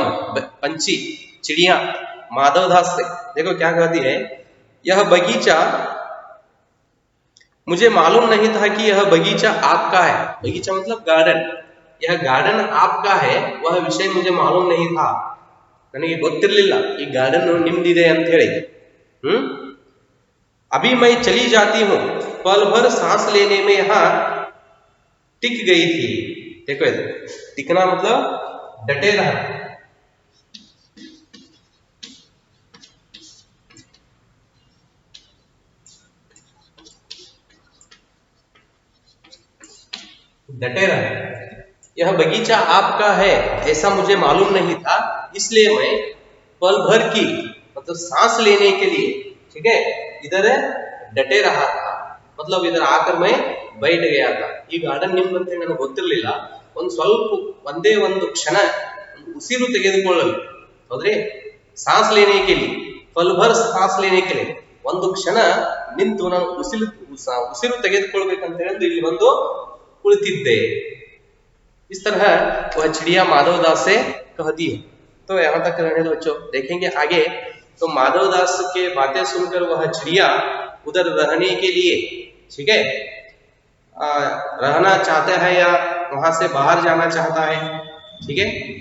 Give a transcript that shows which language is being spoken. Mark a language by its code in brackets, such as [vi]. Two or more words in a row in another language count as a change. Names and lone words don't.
[hi] पंछी, चिड़िया माधवदास से। देखो क्या कहती है, यह बगीचा, मुझे मालूम नहीं था कि यह बगीचा आपका है। बगीचा मतलब गार्डन, यह गार्डन आपका है वह विषय मुझे मालूम नहीं था, [kn] ನನಗೆ ಗೊತ್ತಿರಲಿಲ್ಲ ಈ ಗಾರ್ಡನ್ ನಿಮ್ದಿದೆ ಅಂತ ಹೇಳಿ। [hi] अभी मैं चली जाती हूँ, पल भर सांस लेने में यहाँ टिक गई थी। देखो टिकना मतलब डटे रहना। डटे रहे। यह बगीचा आपका है ऐसा मुझे मालूम नहीं था, इसलिए मैं पल भर की मतलब सांस लेने के लिए, ठीक है, इधर डटे रहा था, मतलब इधर आकर मैं बैठ गया था। [kn] ಈ ಗಾರ್ಡನ್ ನಿಮ್ಮಂತೆ ನನಗೆ ಗೊತ್ತಿರಲಿಲ್ಲ, ಒಂದು ಸ್ವಲ್ಪ ಒಂದೇ ಒಂದು ಕ್ಷಣ ಉಸಿರು ತೆಗೆದುಕೊಳ್ಳಲು, ಹೌದ್ರಿ, [hi] सांस लेने के लिए, पल भर सांस लेने के लिए [kn] ಒಂದು ಕ್ಷಣ ನಿಂತು ನಾನು ಉಸಿರು ತೆಗೆದುಕೊಳ್ಳಬೇಕಂತ ಹೇಳಿ ಇಲ್ಲಿ ಬಂದು कुಳಿತಿದ್ದೆ। [hi] इस तरह वह चिड़िया माधव दास से कहती है। तो यहाँ तक रहने दो बच्चों, देखेंगे आगे। तो माधव दास के बातें सुनकर वह चिड़िया उधर रहने के लिए, ठीक है, रहना चाहता है या वहां से बाहर जाना चाहता है, ठीक है।